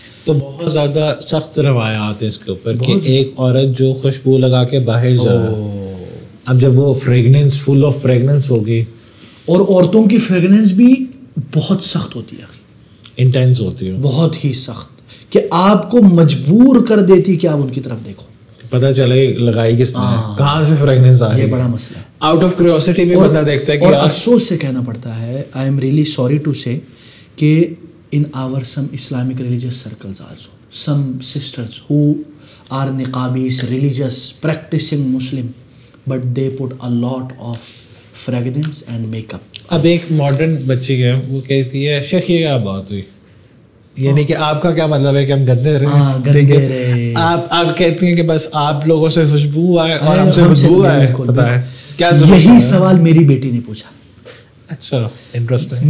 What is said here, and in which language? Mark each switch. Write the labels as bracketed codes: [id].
[ur] تو بہت زیادہ سخت روایات ہیں اس کے اوپر کہ ایک عورت جو خوشبو لگا کے باہر جائے, اب جب وہ فریگننس فل آف فریگننس ہوگی, اور عورتوں کی فریگننس بھی بہت سخت ہوتی ہے, انٹینس ہوتی ہے, بہت ہی سخت, کہ آپ کو مجبور کر دیتی کہ آپ ان کی طرف دیکھو, پتہ چلے لگائی کس نے, کہاں سے فریگننس آ رہی ہے. یہ بڑا مسئلہ ہے. آؤٹ آف کیوریوسٹی بھی بندہ دیکھتا ہے کہ, اور افسوس سے کہنا پڑتا ہے, [en] I am really sorry to say, کہ in our some Islamic religious circles also, some sisters who are niqabis, religious, practicing Muslim, but they put a lot of fragrance and makeup. [ur] اب ایک ماڈرن بچی ہے, وہ کہتی ہے شیخ یہ کیا بات ہوئی, یعنی کہ آپ کا کیا مطلب ہے کہ ہم گندے رہے, آپ کہتی ہیں کہ بس آپ لوگوں سے خوشبو آئے اور ہم سے بدبو آئے. پتہ ہے کیا, یہی سوال میری بیٹی نے پوچھا. اچھا, انٹرسٹنگ.